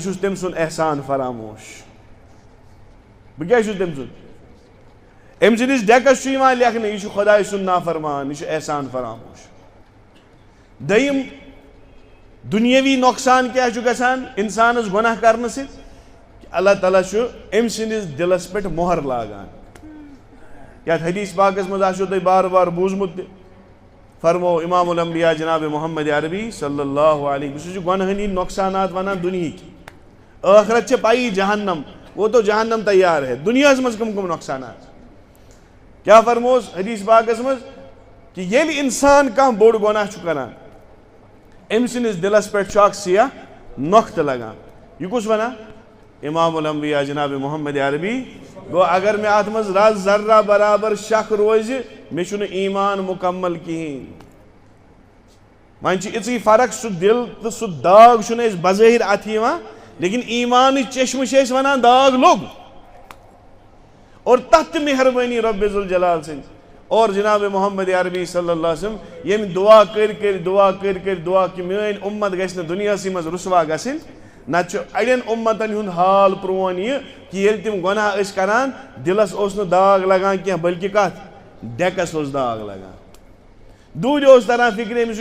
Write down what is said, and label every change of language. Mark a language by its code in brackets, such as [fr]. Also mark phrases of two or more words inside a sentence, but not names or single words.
[ks] چھُس تٔمۍ سُنٛد احسان فراموش بہٕ کیٛاہ چھُس تٔمۍ سُنٛد أمۍ سٕنٛدِس ڈیکس چھُ یِوان لیکھنہٕ یہِ چھُ خۄداے سُنٛد نافرمان یہِ چھُ احسان فراموش دوٚیِم دُنیٲوی نۄقصان کیٛاہ چھُ گژھان انسانس گۄناہ کرنہٕ سۭتۍ اللہ تعالیٰ چھُ أمۍ سٕنٛدِس دِلس پٮ۪ٹھ مۄہر لاگان یتھ حدیث پاکس منٛز آسیو تۄہہِ بار بار بوٗزمُت تہِ فرمو امام الانبیا جناب محمد عربی [ar] صلی اللہ علیہ وسلم [ks] سُہ چھُ گۄنہٕنۍ ہِنٛدۍ نۄقصانات ونان دُنہِکۍ ٲخرت چھِ پایی جہنم [ur] وہ تو جہنم تیار ہے [ks] دُنیاہس منٛز کٕم نۄقصانات کیٛاہ فرموس حدیث پاکس منٛز کہِ ییٚلہِ انسان کانٛہہ بوٚڑ گۄناہ چھُ کران أمۍ سٕنٛدِس دِلس پٮ۪ٹھ چھُ اکھ سِیاہ نۄقطہٕ لگان یہِ کُس ونان امام الانبیا جناب محمد عربی گوٚو اگر مےٚ اتھ منٛز رز ذرہ برابر شک روزِ مےٚ چھُنہٕ ایٖمان مُکمل کِہیٖنۍ وۄنۍ چھِ یِژٕے فرق سُہ دِل تہٕ سُہ داغ چھُنہٕ اَسہِ بظٲہِر اتھِ یِوان لیکن ایٖمانٕچ چشمہٕ چھِ أسۍ ونان داغ لوٚگ اور تتھ تہِ مہربٲنی رۄبِ ذوالجلال سٕنٛز اور جناب محمد عربی [ar] صلی اللہ علیہ وسلم [ks] ییٚمۍ دعا کٔرۍ دعا کہِ میٲنۍ اُمت گژھِ نہٕ دُنیاہسٕے منٛز رُسوا گژھٕنۍ نتہٕ چھُ اڑٮ۪ن اُمتن ہُنٛد حال پرون یہِ کہِ ییٚلہِ تِم گۄناہ ٲسۍ کران دِلس اوس نہٕ داغ لگان کینٛہہ بٔلکہِ کتھ ڈیکس اوس داغ لگان دوٗرِ اوس تران فِکرِ أمِس چھُ